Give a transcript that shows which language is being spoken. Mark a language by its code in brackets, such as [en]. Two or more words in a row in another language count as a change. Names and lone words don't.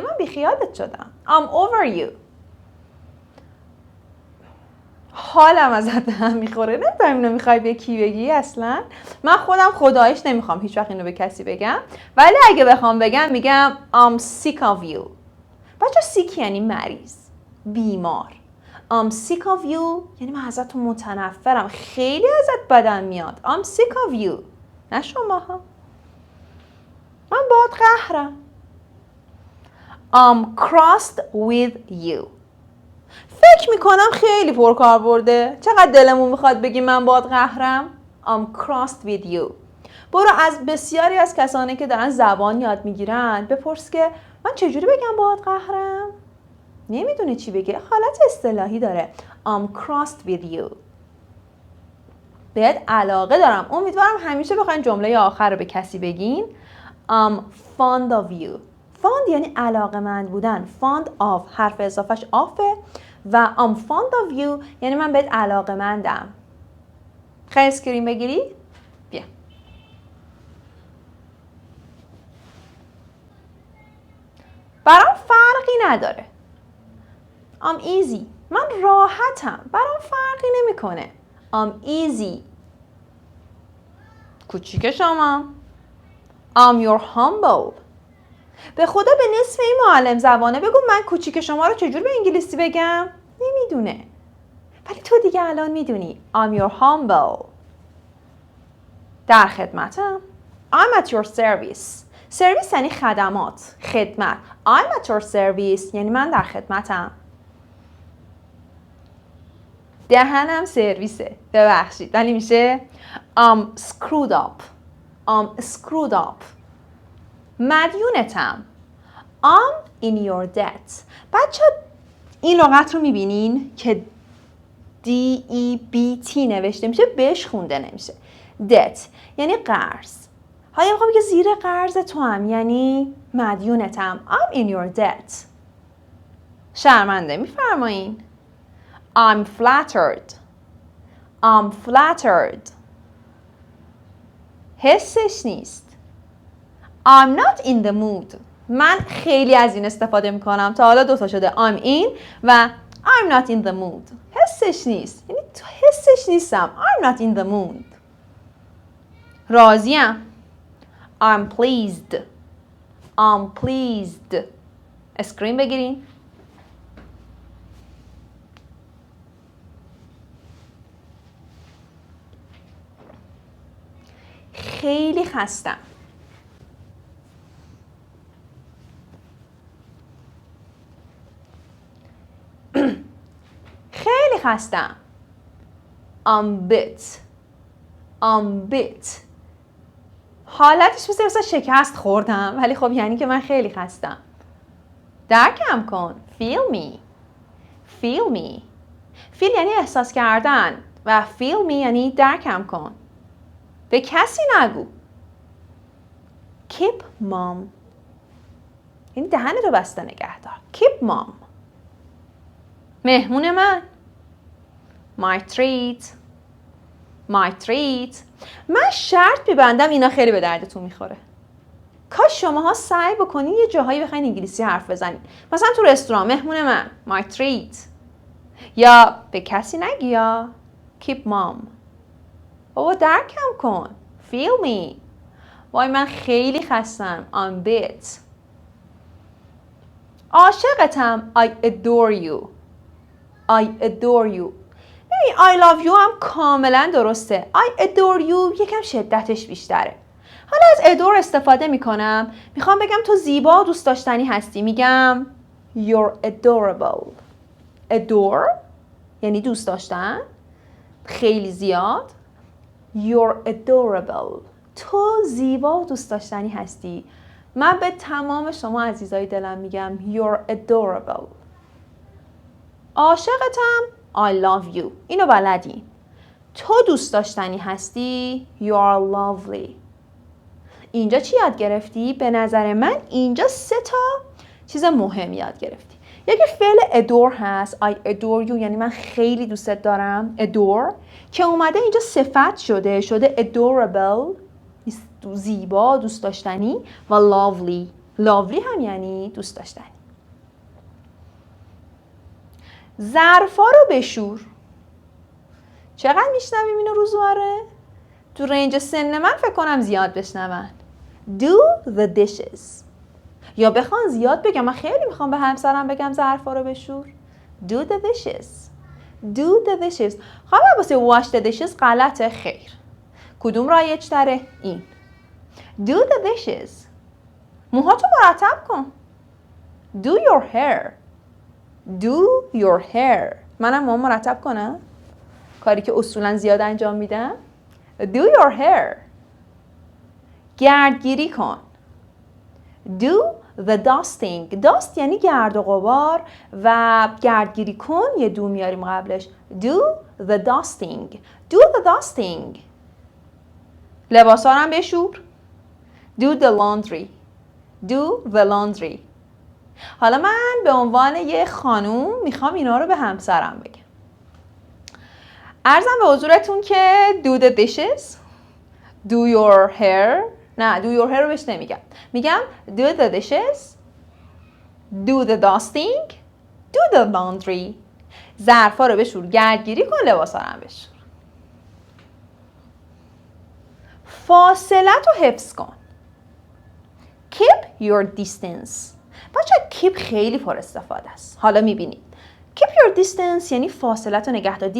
[fa] من بیخیالت شدم. [en] I'm over you. [fa] حالم ازت به هم میخوره. نمیدونم اینو میخوای به کی بگی اصلا. من خودم خدایش نمیخوام هیچ وقت اینو به کسی بگم ولی اگه بخوام بگم میگم [en] I'm sick of you. [fa] بچه sick یعنی مریض، بیمار. [en] I'm sick of you [fa] یعنی من ازت متنفرم، خیلی ازت بدم میاد. [en] I'm sick of you. [fa] نه شما ها. من باهات قهرم. [en] I'm crossed with you. [fa] فکر میکنم خیلی پرکاربرده. چقدر دلمون میخواد بگیم من باهات قهرم. [en] I'm crossed with you. [fa] برو از بسیاری از کسانی که دارن زبان یاد میگیرن بپرس که من چجوری بگم باهات قهرم؟ نمیدونه چی بگه. حالت اصطلاحی داره. [en] I'm crossed with you. [fa] بهت علاقه دارم. امیدوارم همیشه بخواین جمله آخر رو به کسی بگین. [en] I'm fond of you. fond [fa] یعنی علاقه‌مند بودن. [en] fond of [fa] حرف اضافهش آفه و [en] I'm fond of you [fa] یعنی من بهت علاقه‌مندم. خیلی اسکرین بگیری؟ بیا. برام فرقی نداره. [en] I'm easy. [fa] من راحتم. برام فرقی نمیکنه. [en] I'm easy. [fa] کوچیک شما. [en] I'm your humble. [fa] به خدا به نصف این معلم زبانه بگو من کوچیک شما رو چجور به انگلیسی بگم؟ نمیدونه. ولی تو دیگه الان میدونی. [en] I'm your humble. [fa] در خدمتم. [en] I'm at your service. [fa] سرویس یعنی خدمات، خدمت. [en] I'm at your service [fa] یعنی من در خدمتم. دهنم سرویسه. ببخشید. ولی میشه [en] I'm screwed up. I'm screwed up. مدیونتم. I'm in your debt. [fa] بچه این لغت رو میبینین که D-E-B-T نوشته میشه بهش خونده نمیشه. debt یعنی قرض. حالا میخوام بگم زیر قرض تو هم یعنی مدیونتم. [en] I'm in your debt. [fa] شرمنده میفرمایین. [en] I'm flattered. I'm flattered. [fa] حسش نیست. [en] I'm not in the mood. [fa] من خیلی از این استفاده میکنم. تا حالا 2 تا شده. [en] I'm in و I'm not in the mood. [fa] حسش نیست. یعنی تو حسش نیستم. [en] I'm not in the mood. راضیم. I'm pleased. I'm pleased. [fa] اسکرین بگیرین. خیلی خستم. خیلی خستم. [en] I'm bit. [fa] حالتش مثل شکست خوردم ولی خب یعنی که من خیلی خستم. درکم کن. [en] Feel me. [fa] feel یعنی احساس کردن و [en] feel me [fa] یعنی درکم کن. به کسی نگو. [en] Keep mum. [fa] یعنی دهنتو بسته نگه دار. [en] Keep mum. [fa] مهمون من. [en] My treat. [fa] من شرط میبندم اینا خیلی به دردتون میخوره. کاش شماها سعی بکنین یه جاهایی بخواین انگلیسی حرف بزنین. مثلا تو رستوران مهمون من. [en] My treat. [fa] یا به کسی نگی یا [en] keep mum. [fa] بابا درکم کن. [en] Feel me. [fa] وای من خیلی خستم. [en] I'm bit. عاشقتم. I adore you. [fa] ببین [en] I love you [fa] هم کاملا درسته. [en] I adore you [fa] یکم شدتش بیشتره. حالا از adore استفاده میکنم. میخوام بگم تو زیبا و دوست داشتنی هستی. میگم [en] you're adorable. [fa] adore یعنی دوست داشتن. خیلی زیاد. [en] You're adorable. [fa] تو زیبا و دوست داشتنی هستی. من به تمام شما عزیزای دلم میگم [en] You're adorable. عاشقتم. I love you. [fa] اینو بلدی. تو دوست داشتنی هستی. [en] You are lovely. [fa] اینجا چی یاد گرفتی؟ به نظر من اینجا 3 تا چیز مهم یاد گرفتی. یکی فعل adore هست. [en] I adore you [fa] یعنی من خیلی دوستت دارم. adore که اومده اینجا صفت شده adorable زیبا دوست داشتنی و lovely هم یعنی دوست داشتنی. ظرفا رو بشور. چقدر میشنویم اینو روزواره؟ تو رنج سن من فکر کنم زیاد بشنون. [en] Do the dishes. [fa] یا بخوان زیاد بگم. من خیلی میخوام به همسرم بگم ظرفا رو بشور. [en] Do the dishes. [fa] خواهم واسه [en] wash the dishes [fa] غلطه. خیر. کدوم رایج تره؟ این. [en] Do the dishes. [fa] موهاتو مرتب کن. [en] Do your hair. [fa] منم موهام مرتب کنم. کاری که اصولا زیاد انجام میدم. [en] Do your hair. [fa] گردگیری کن. [en] Do the dusting. [fa] dust یعنی گرد و غبار و گردگیری کن یه do میاریم قبلش. [en] do the dusting. do the dusting. [fa] لباسا رو هم بشور. [en] do the laundry. do the laundry. [fa] حالا من به عنوان یه خانوم میخوام اینا رو به همسرم بگم. عرضم به حضورتون که [en] do the dishes. do your hair. نه do your hair [fa] رو بهش نمیگم. [en] میگم do the dishes. do the dusting. do the laundry. [fa] ظرفا رو بشور، گردگیری کن، لباسا رو هم بشور. فاصلت رو حفظ کن. [en] keep your distance. [fa] بچه keep خیلی پر استفاده است. حالا میبینید [en] keep your distance [fa] یعنی فاصلت رو نگه دار.